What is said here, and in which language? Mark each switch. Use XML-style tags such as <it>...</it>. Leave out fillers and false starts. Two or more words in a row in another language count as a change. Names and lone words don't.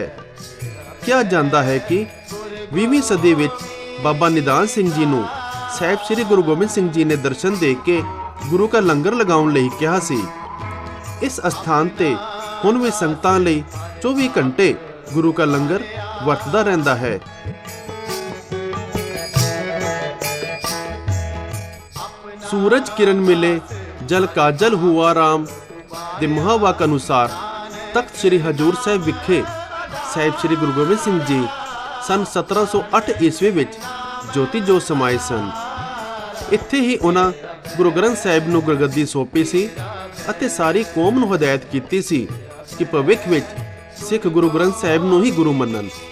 <pa>ਕਿਹਾ ਜਾਂਦਾ ਹੈ ਕਿ 20ਵੀਂ ਸਦੀ ਵਿੱਚ ਬਾਬਾ ਨਿਧਾਨ ਸਿੰਘ ਜੀ ਨੂੰ ਸਾਹਿਬ ਸ੍ਰੀ ਗੁਰੂ ਗੋਬਿੰਦ ਸਿੰਘ ਜੀ ਨੇ ਦਰਸ਼ਨ ਦੇ ਕੇ ਗੁਰੂ ਕਾ ਲੰਗਰ ਲਗਾਉਣ ਲਈ ਕਿਹਾ ਸੀ। ਇਸ ਅਸਥਾਨ ਤੇ ਹੁਣ ਵੀ ਸੰਗਤਾਂ ਲਈ 24 ਘੰਟੇ ਗੁਰੂ ਕਾ ਲੰਗਰ ਵਰਤਦਾ ਰਹਿੰਦਾ ਹੈ। ਸੂਰਜ ਕਿਰਣ ਮਿਲੇ ਜਲ ਕਾਜਲ ਹੁਆ ਰਾਮ ਦੇ ਮਹਾਵਾਕ ਅਨੁਸਾਰ ਤਖਤ ਸ੍ਰੀ ਹਜੂਰ ਸਾਹਿਬ ਵਿਖੇ ਸਾਹਿਬ ਸ੍ਰੀ ਗੁਰੂ ਗੋਬਿੰਦ ਸਿੰਘ ਜੀ ਸਨ 1708 ਈਸਵੀ ਵਿੱਚ ਜੋਤੀ ਜੋਤ ਸਮਾਏ ਸਨ। ਇੱਥੇ ਹੀ ਉਹਨਾਂ ਗੁਰੂ ਗ੍ਰੰਥ ਸਾਹਿਬ ਨੂੰ ਗੁਰਗੱਦੀ ਸੌਂਪੀ ਸੀ ਅਤੇ ਸਾਰੀ ਕੌਮ ਨੂੰ ਹਦਾਇਤ ਕੀਤੀ ਸੀ ਕਿ ਭਵਿੱਖ ਵਿੱਚ ਸਿੱਖ ਗੁਰੂ ਗ੍ਰੰਥ ਸਾਹਿਬ ਨੂੰ ਹੀ ਗੁਰੂ ਮੰਨਣ।</pa>